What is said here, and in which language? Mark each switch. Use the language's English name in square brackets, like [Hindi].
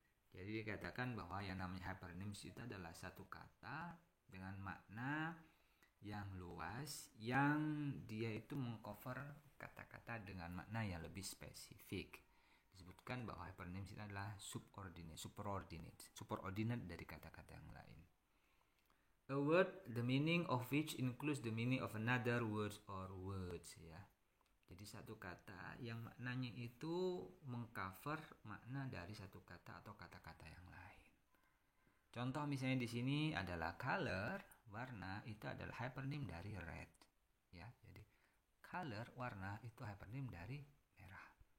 [Indonesian] Jadi dikatakan bahwa yang namanya hypernyms itu adalah satu kata dengan makna yang luas, yang dia itu mengcover kata-kata dengan makna yang lebih spesifik. Disebutkan bahwa hypernyms itu adalah superordinate dari kata-kata yang lain. [English] A word, the meaning of which includes the meaning of another words or words, ya. [Indonesian] Jadi satu kata yang maknanya itu mengcover makna dari satu kata atau kata-kata yang lain. Contoh misalnya di sini adalah color, warna, itu adalah hypernym dari red, ya. Jadi color, warna, itu hypernym dari merah.